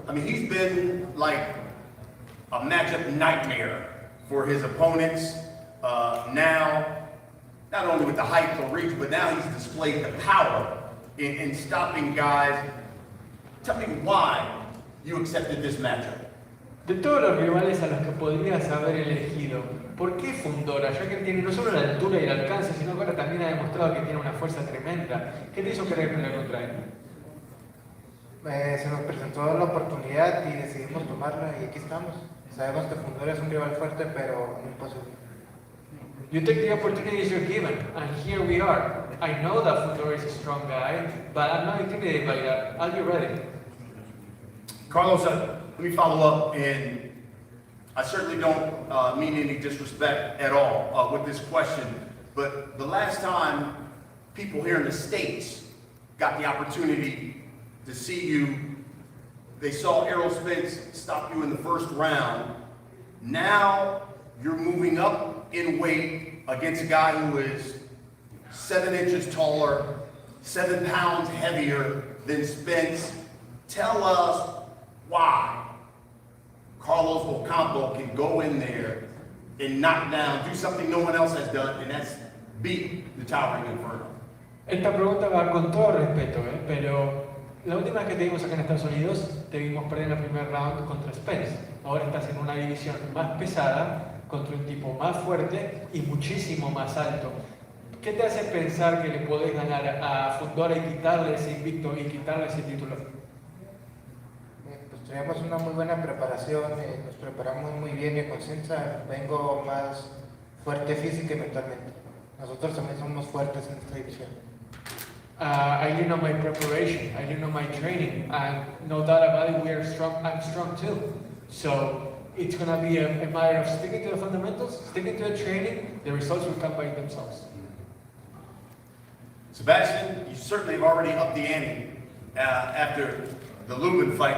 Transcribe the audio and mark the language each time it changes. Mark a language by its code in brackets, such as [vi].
[en] I mean, he's been like a matchup nightmare for his opponents. Now, not only with the height, the reach, but now he's displayed the power in stopping guys. Tell me why you accepted this matchup. [es] De todos los rivales a los que podrías haber elegido, ¿por qué Fundora? Ya que tiene no solo la altura y el alcance, sino que ahora también ha demostrado que tiene una fuerza tremenda. ¿Qué te hizo querer pelear contra él? Se nos presentó la oportunidad y decidimos tomarla y aquí estamos. Sabemos que Fundora es un rival fuerte, pero no imposible. [en] You take the opportunities you're given, and here we are. I know that Fundora is a strong guy, but I'm not intimidated by that. I'll be ready. Carlos, let me follow up, and I certainly don't mean any disrespect at all with this question, but the last time people here in the States got the opportunity to see you, they saw Errol Spence stop you in the first round. Now you're moving up in weight against a guy who is 7 inches taller, 7 pounds heavier than Spence. Tell us why Carlos Ocampo can go in there and knock down, do something no one else has done, and that's beat the Towering Inferno. [es] Esta pregunta va con todo respeto, pero la última vez que te vimos acá en Estados Unidos, te vimos perder en el primer round contra Spence. Ahora estás en una división más pesada, contra un tipo más fuerte y muchísimo más alto. ¿Qué te hace pensar que le podés ganar a Fundora y quitarle ese invicto y quitarle ese título? Pues tenemos una muy buena preparación, nos preparamos muy bien y con conciencia vengo más fuerte física y mentalmente. Nosotros también somos fuertes en esta división. [en] I didn't know my preparation, I didn't know my training, and no doubt about it, I'm strong too. So it's going to be a matter of sticking to the fundamentals, sticking to the training, the results will come by themselves. Sebastian, you certainly have already upped the ante after the Lubin fight.